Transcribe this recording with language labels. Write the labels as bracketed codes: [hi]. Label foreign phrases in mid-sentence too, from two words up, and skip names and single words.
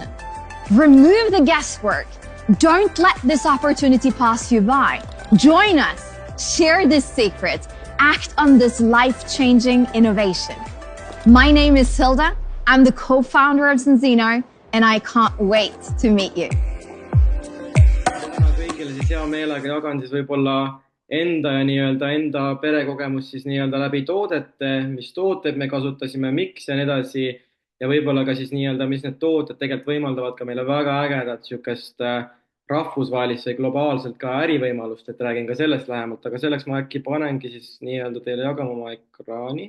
[en] Remove the guesswork. Don't let this opportunity pass you by. Join us. Share this secret. Act on this life-changing innovation. My name is Hilda. I'm the co-founder of Sensino, and I can't wait to meet you. [et] Kõigile siis hea meelega jagan siis võib-olla enda perekogemus siis läbi toodete, mis tooted me kasutasime, miks ja nii edasi, ja võib-olla ka siis mis need tooted tegelikult võimaldavad ka meile väga ägedat sükest rahvusvahelist või globaalselt ka ärivõimalust, et räägin ka sellest lähemalt, aga selleks ma äkki panengi siis teile jagama oma ekraani.